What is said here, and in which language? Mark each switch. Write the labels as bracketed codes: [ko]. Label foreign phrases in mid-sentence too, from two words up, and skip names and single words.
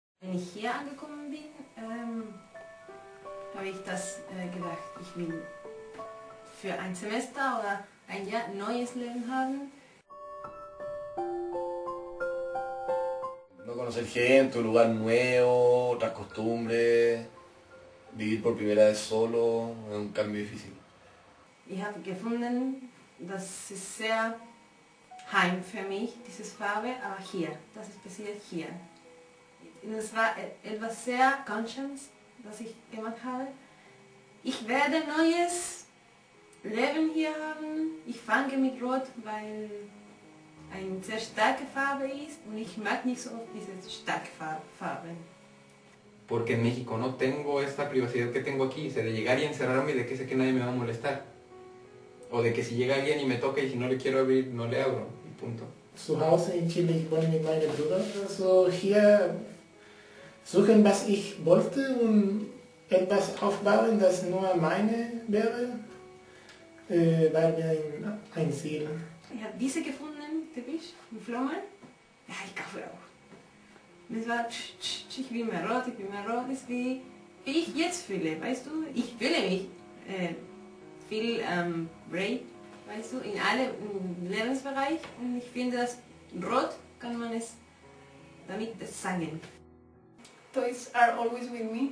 [de] Wenn ich hier angekommen bin, habe ich das gedacht, ich will für ein Semester oder ein Jahr ein neues Leben haben. [es] No conocer gente, un lugar nuevo, otras costumbres, vivir por primera vez solo, es un cambio difícil. [de] Ich habe gefunden, das ist sehr heim für mich, diese Farbe, aber hier, das ist passiert hier. Und es war etwas sehr Conscious, was ich gemacht habe. Ich werde neues Leben hier haben. Ich fange mit Rot, weil eine sehr starke Farbe ist und ich mag nicht so oft diese starke Farben. [es] Porque en México no tengo esta privacidad que tengo aquí, o sea, de llegar y encerrarme y de que sé que nadie me va a molestar. O de que si llega alguien y me toca y si no le quiero abrir, no le abro, y punto. [de] Zu Hause in Chile, ich wohne mit meinem Bruder. Also hier suchen, was ich wollte und etwas aufbauen, das nur meine wäre, war mir ein Ziel. Ich habe diese gefunden, typisch, mit Flammen. Ja, ich kaufe auch. Und es war, ich will mehr Rot, das ist wie ich jetzt fühle, weißt du? Ich fühle mich viel brave, weißt du, in allen Lebensbereichen. Und ich finde, dass Rot kann man es damit sagen. [en] Toys are always with me.